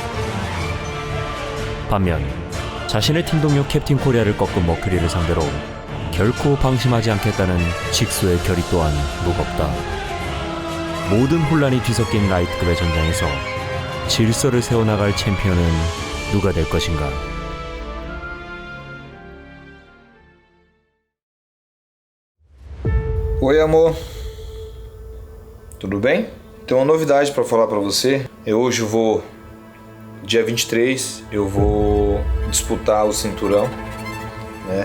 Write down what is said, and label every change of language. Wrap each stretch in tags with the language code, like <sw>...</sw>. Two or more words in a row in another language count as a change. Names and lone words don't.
<ko>반면 자신의 팀 동료 캡틴 코리아를 꺾은 머큐리를 상대로 결코 방심하지 않겠다는 직소의 결의 또한 무겁다. 모든 혼란이 뒤섞인 라이트급의 전장에서 질서를 세워나갈 챔피언은 누가 될 것인가?</ko> <pt>Oi, amor. Tudo bem? Tenho uma novidade para falar para você. Hoje dia 23, eu vou disputar o cinturão, né?</pt>